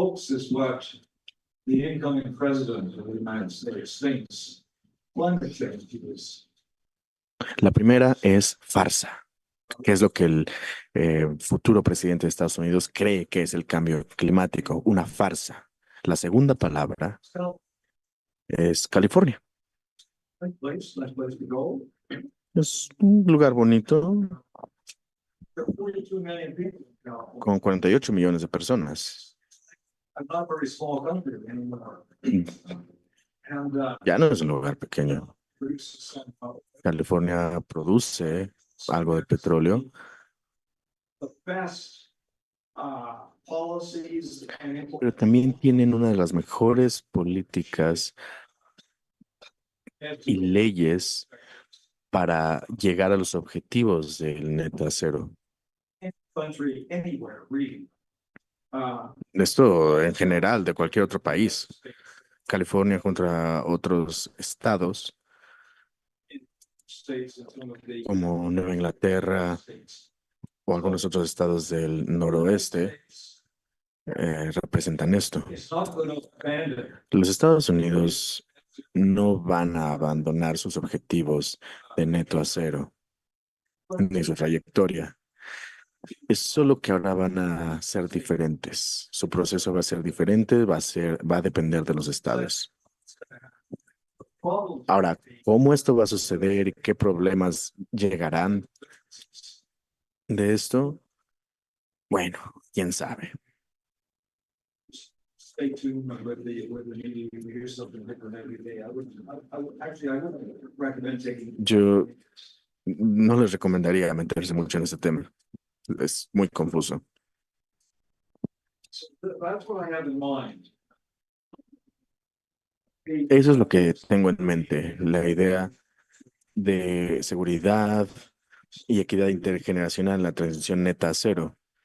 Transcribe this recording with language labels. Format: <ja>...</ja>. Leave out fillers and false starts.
<en>is what the incoming president of the United States thinks climate change is.</en> <es>La primera es farsa, que es lo que el futuro presidente de Estados Unidos cree que es el cambio climático, una farsa. La segunda palabra es California.</es> <en>Nice place to go.</en> <es>Es un lugar bonito</es> <en>There are 42 million people in California.</en> <es>con 48 millones de personas.</es> <en>A not very small country anymore. And</en> <es>Ya no es un lugar pequeño.</es> <en>produces some</en> <es>California produce algo de petróleo,</es> <en>the best policies and</en> <es>pero también tienen una de las mejores políticas y leyes para llegar a los objetivos del net cero.</es> <en>country anywhere really.</en> <es>Esto en general de cualquier otro país. California contra otros estados</es> <en>States and some of the</en> <es>como Nueva Inglaterra</es> <en>states.</en> <es>o algunos otros estados del noroeste representan esto.</es> <en>It's not going to abandon</en> <es>Los Estados Unidos no van a abandonar sus objetivos de neto a cero ni su trayectoria. Es solo que ahora van a ser diferentes. Su proceso va a ser diferente, va a depender de los estados.</es> <en>problems.</en> <es>Ahora, ¿cómo esto va a suceder y qué problemas llegarán de esto? Bueno, quién sabe.</es> <en>Stay tuned with the media. You hear something different every day. Actually, I wouldn't recommend taking.</en> <es>Yo no les recomendaría meterse mucho en este tema. Es muy confuso.</es> <en>So that's what I have in mind.</en> <es>Eso es lo que tengo en mente, la idea de seguridad y equidad intergeneracional en la transición neta a cero.</es>